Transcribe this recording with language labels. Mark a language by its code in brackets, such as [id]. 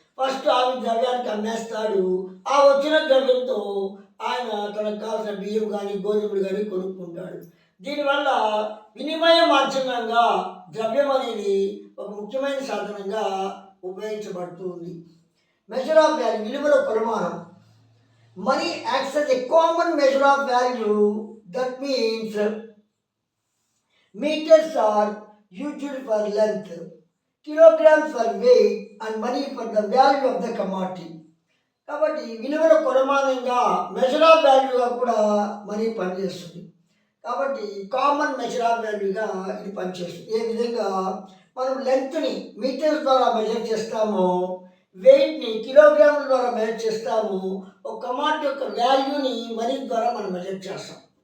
[te] First ఆవు ద్రవ్యానికి అమ్మేస్తాడు. ఆ వచ్చిన ద్రవ్యంతో ఆయన తనకు కావాల్సిన బియ్యం కానీ గోధుమలు కానీ కొనుక్కుంటాడు. దీనివల్ల వినిమయ మాధ్యమంగా ద్రవ్యం అనేది ఒక ముఖ్యమైన సాధనంగా ఉపయోగించబడుతూ ఉంది. మెజర్ ఆఫ్ వాల్యూ, విలువల కొలమానం. [en] Money acts as a common measure of value. That means meters are used for length, kilograms for weight, and money for the value of the commodity. [te] కాబట్టి విలువల కొలమానంగా మెజర్ ఆఫ్ వాల్యూగా కూడా money పనిచేస్తుంది. కాబట్టి common measure of వాల్యూగా ఇది పనిచేస్తుంది. ఏ విధంగా మనం లెంత్ని metres ద్వారా మెజర్ చేస్తామో, వెయిట్ని కిలోగ్రాముల ద్వారా మెజర్ చేస్తాము, ఒక కమాడిటీ యొక్క వాల్యూని మనీ ద్వారా మనం మెజర్ చేస్తాం.